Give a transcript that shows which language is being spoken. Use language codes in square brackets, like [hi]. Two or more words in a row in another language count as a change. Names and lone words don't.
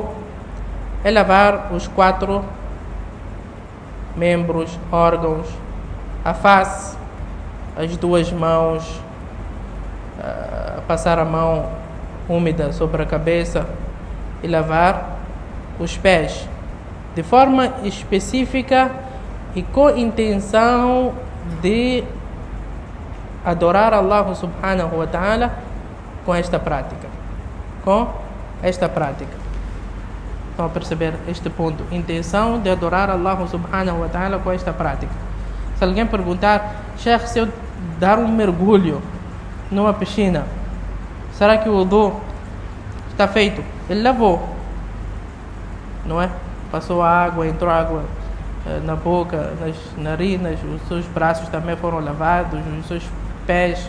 [pt] É lavar os 4 membros, órgãos, a face, as 2 mãos, passar a mão úmida sobre a cabeça e lavar os pés de forma específica e com intenção de adorar Allah [ar] سبحانه وتعالى [pt] com esta prática. Com esta prática. Estão a perceber este ponto? Intenção de adorar Allah [ar] سبحانه وتعالى [pt] com esta prática. Se alguém perguntar, Sheikh, se eu dar um mergulho numa piscina, será que o wudu está feito? Ele lavou, não é? Passou a água, entrou água na boca, nas narinas, os seus braços também foram lavados, os seus pés.